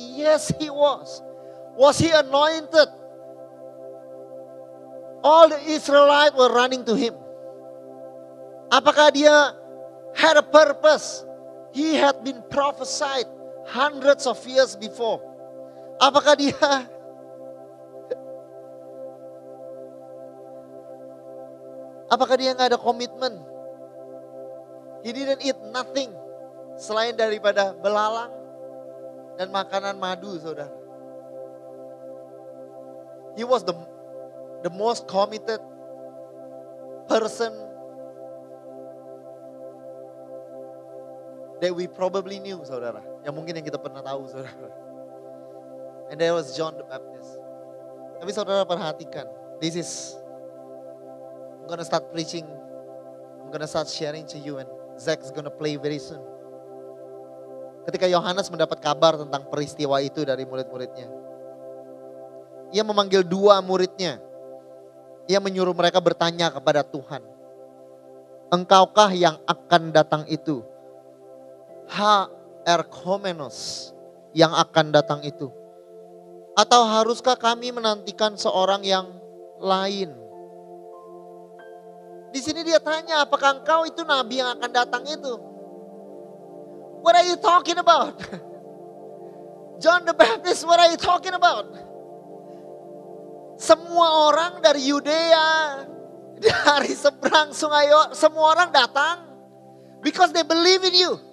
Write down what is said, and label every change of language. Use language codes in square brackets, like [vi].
[en] Yes, he was. Was he anointed? All the Israelites were running to him. [id] Apakah dia [en] had a purpose? He had been prophesied hundreds of years before. [id] Apakah dia nggak ada komitmen? [en] He didn't eat nothing [id] selain daripada belalang dan makanan madu, saudara. [en] He was the most committed person that we probably knew, saudara. [id] Yang mungkin yang kita pernah tahu, saudara. [en] And there was John the Baptist. [id] Tapi saudara perhatikan, [en] I'm gonna start preaching. I'm gonna start sharing to you and Zach's gonna play very soon. [id] Ketika Yohanes mendapat kabar tentang peristiwa itu dari murid-muridnya, ia memanggil 2 muridnya. Ia menyuruh mereka bertanya kepada Tuhan, "Engkaukah yang akan datang itu? Erkomenos, yang akan datang itu? Atau haruskah kami menantikan seorang yang lain?" Di sini dia tanya, apakah engkau itu nabi yang akan datang itu? [en] What are you talking about? John the Baptist, what are you talking about? [id] Semua orang dari Yudea, dari seberang sungai, semua orang datang [en] because they believe in you.